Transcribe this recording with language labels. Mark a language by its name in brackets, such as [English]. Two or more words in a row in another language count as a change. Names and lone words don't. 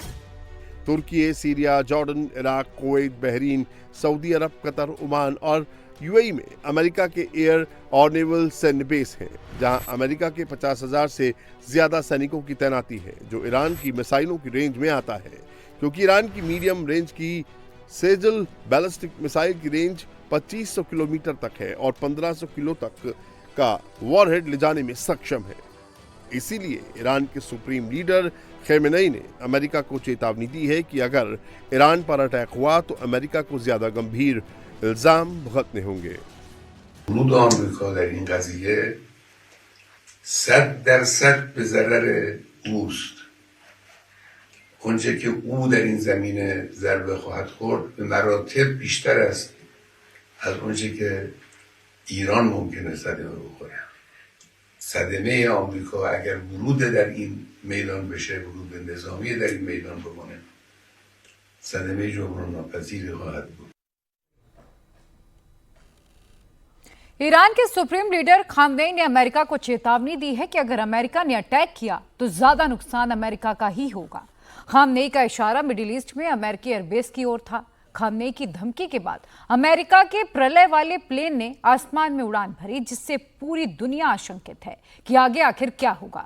[Hindi] तुर्की, सीरिया, जॉर्डन, इराक, कुवैत, बहरीन, सऊदी अरब, कतर, ओमान और यूएई में अमेरिका के एयर और नेवल सैन्य बेस हैं, जहां अमेरिका के 50,000 से ज्यादा सैनिकों की तैनाती है, जो ईरान की मिसाइलों की रेंज में आता है, क्योंकि ईरान की [English] medium range [Hindi] की सेजल [English] ballistic missile [Hindi] की रेंज 2500 किलोमीटर तक है और 1500 किलो तक का वॉरहेड ले जाने में सक्षम है। इसीलिए ईरान के [English] supreme leader [Hindi] खमेनेई ने अमेरिका को चेतावनी दी है कि अगर ईरान पर अटैक हुआ तो अमेरिका को ज्यादा गंभीर इल्जाम भुगतने होंगे। [Persian] ورود آمریکا در این قضیه 100% به ضرر اوست. اونچه که او در این زمینه ضربه خواهد خورد به مراتب بیشتر است از اونچه که ایران ممکنه صدمه بخوره. صدمه آمریکا اگر ورود در این میدان بشه، ورود نظامی در این میدان بکنه، صدمه جبران ناپذیری خواهد بود. [Hindi] ईरान के [English] supreme leader [Hindi] खामनेई ने अमेरिका को चेतावनी दी है कि अगर अमेरिका ने अटैक किया तो ज्यादा नुकसान अमेरिका का ही होगा। खामनेई का इशारा मिडिल ईस्ट में अमेरिकी एयरबेस की ओर था। खामनेई की धमकी के बाद अमेरिका के प्रलय वाले प्लेन ने आसमान में उड़ान भरी, जिससे पूरी दुनिया आशंकित है कि आगे आखिर क्या होगा।